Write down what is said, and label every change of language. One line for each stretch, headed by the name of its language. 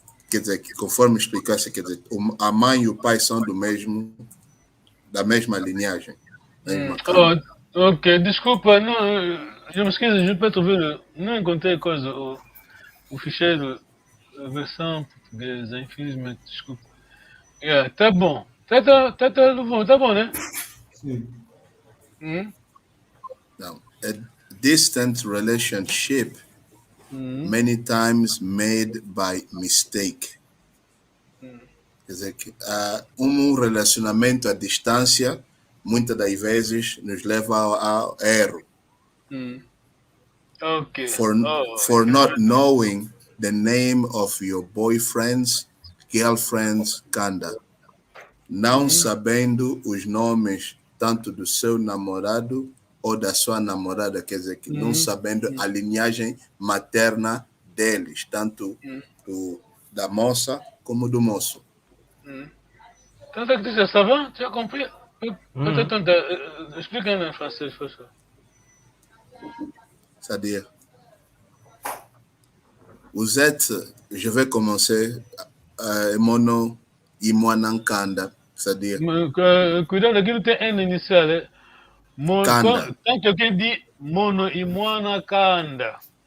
Portuguese: Quer dizer, que conforme explicasse, quer dizer, a mãe e o pai são da mesma linhagem. Ok, desculpa, não, eu me esqueci,
French: je peux trouver,
Portuguese: não encontrei coisa, o ficheiro, a versão portuguesa, infelizmente, desculpa. Yeah, tá bom, tá bom, né? Sim.
English: Now, a distant relationship many times made by mistake.
Portuguese: Quer dizer, que relacionamento à distância, muitas das vezes, nos leva ao erro. Ok.
English: For not knowing the name of your boyfriend's, girlfriend's kanda.
Portuguese: Não sabendo os nomes tanto do seu namorado ou da sua namorada, quer dizer, que não sabendo a linhagem materna deles, tanto da moça como do moço. Tenta que dizer,
French: ça va? Tu as compris? Peut-être, explique en français, je pense. C'est-à-dire, vous êtes, je vais commencer, mon nom, Imwanankanda, c'est-à-dire.
Portuguese: Cuidado aqui tem N inicial. Kanda.
French: Quand quelqu'un dit mono imwana kanda.